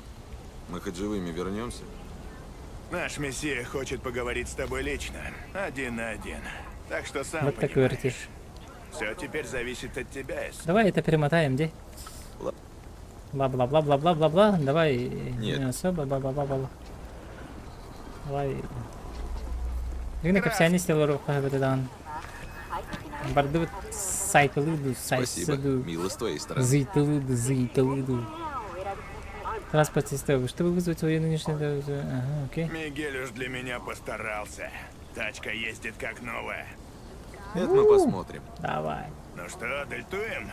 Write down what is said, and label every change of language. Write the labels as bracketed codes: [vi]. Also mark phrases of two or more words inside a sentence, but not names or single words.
[ru] Мы хоть живыми вернемся? Наш мессия хочет поговорить с тобой лично, один на один. Так что сам Вот так понимаешь. вертишь. Все теперь зависит от тебя, Эс. Давай это перемотаем, где? Бла-бла-бла-бла-бла-бла-бла. Давай. Нет. Не особо, бла-бла-бла-бла. Давай. Игна капсиани стеллору хабитадан. Бардут сайталуду, Спасибо. сайсаду. Мило с твоей стороны. Зайталуду. Транспорт системы. Чтобы вызвать свою нынешнюю... Ага, окей. Мигель уж для меня постарался. Тачка ездит как новая. Это мы посмотрим. Давай. Ну что, дельтуем?